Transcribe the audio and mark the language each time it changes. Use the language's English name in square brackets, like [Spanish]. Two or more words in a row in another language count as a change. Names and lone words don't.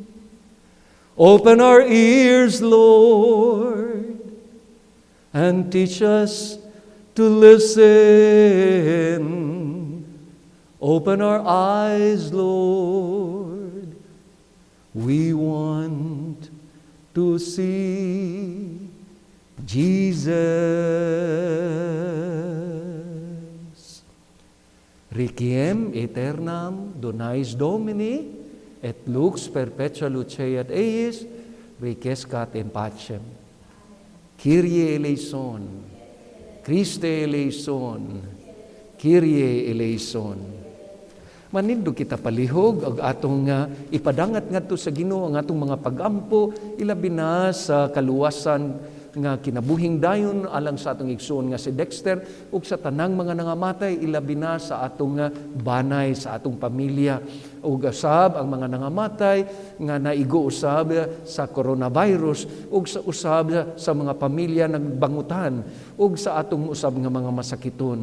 [English] Open our ears, Lord, and teach us to listen. Open our eyes, Lord. We want to see Jesus. [Latin] Requiem aeternam donais Domini et lux perpetua luceat eis requiescat in pacem. [Greek] Kyrie eleison. Christe eleison. Kyrie eleison. [Cebuano] Manindo kita palihog ang atong ipadangat ngadto sa Ginoo ang atong mga pag-ampo ilabi na sa kaluwasan nga kinabuhing dayon alang sa atong igsoon nga si Dexter ug sa tanang mga nangamatay ilabi na sa atong banay sa atong pamilya ug usab ang mga nangamatay nga naigo usab sa coronavirus ug sa usab sa mga pamilya nagbangutan ug sa atong usab nga mga masakiton.